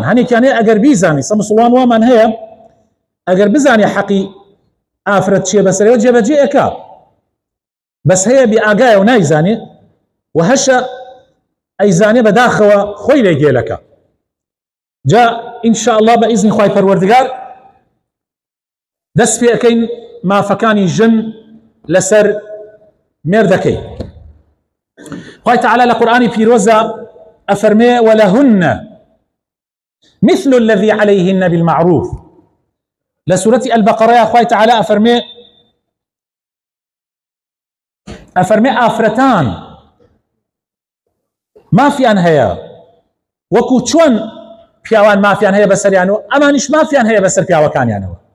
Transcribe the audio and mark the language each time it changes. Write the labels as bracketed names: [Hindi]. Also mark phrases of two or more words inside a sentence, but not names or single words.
[Central Kurdish] هەنێکیانەیە ئەگەر بیزانی، سە مسلمان وامان هەیە ئەگەر بزانێ حەقی ئافرەت چیە بەسەرەوە جێبەجێ ئەکا، بەس هەیە بێ ئاگایە و نایزانێ و هەشە ئەیزانێ بەداخەوە خۆی لێ گێلەکە. جا [Arabic] ئینشاء الله [Central Kurdish] بە ئیزنی خوای پەروەردگار دەست پێ ئەکەین مافەکانی ژن لەسەر مێردەکەی. خوای تەعالی لە قورئانی پیرۆزە ئەفەرمێ [Arabic] وەلەهن مثل الذي عليهن بالمعروف. [Central Kurdish] لە سورەتی ئەلبەقەرەیە خوای تەعالی ئەفەرمێ ئافرەتان مافیان هەیە وەکو چۆن پیاوان مافیان هەیە بەسەریانەوە، ئەمانیش مافیان هەیە بەسەر پیاوەکانیانەوە.